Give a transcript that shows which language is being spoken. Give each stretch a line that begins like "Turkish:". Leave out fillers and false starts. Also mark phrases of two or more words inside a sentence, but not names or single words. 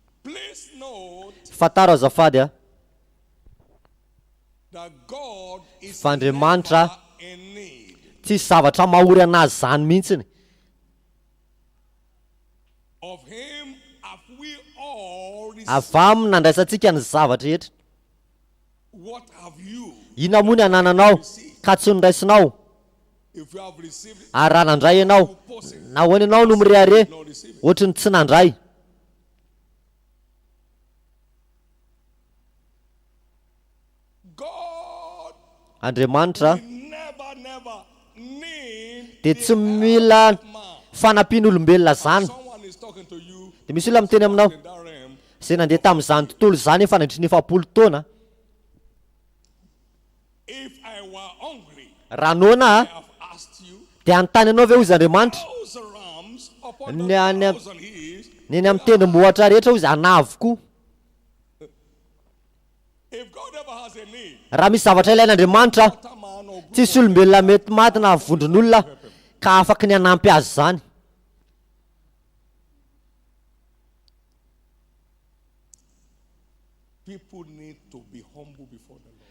English: Please note
Malagasy: fataro azafady a
English: that God is
Malagasy: Fandriamanitra
English: never in need.
Malagasy: tsisy zavatra mahory anazy zany mihitsiny.
English: Of him have we all received.
Malagasy: Avy aminy nandraisantsika ny zavatra rehetra.
English: What have you?
Malagasy: Inona moa ny anananao ka tsy niraisinao?
English: If you have received it,
Malagasy: Ary raha nandray ianao, nahoana ianao no mirehare ohatry ny tsy nandray?
English: God
Malagasy: Andriamanitra
English: never need
Malagasy: dia tsy mila fanampian'olombelona zany.
English: someone is talking to you
Malagasy: Dia misy olona miteny aminao,
English: in that realm.
Malagasy: izay nandeha tamin'izany tontolo zany efa nandritra 900 taona.
English: If I were hungry,
Malagasy: Raha noana
English: I have asked you,
Malagasy: dia anontany ianao ve hozy Andriamanitra?
English: those rams upon
Malagasy: Ny
English: the
Malagasy: any-
English: 1,000 hills.
Malagasy: ny eny amin'ny tendrombohitra rehetra hozy anavokoa.
English: If God ever has a need,
Malagasy: Raha misy zavatra ilain'Andriamanitra,
English: that man or group
Malagasy: tsisy olombelona mety maty na vondron'olona ka afaka ny hanampy azy zany.
English: people need to be humble before the Lord.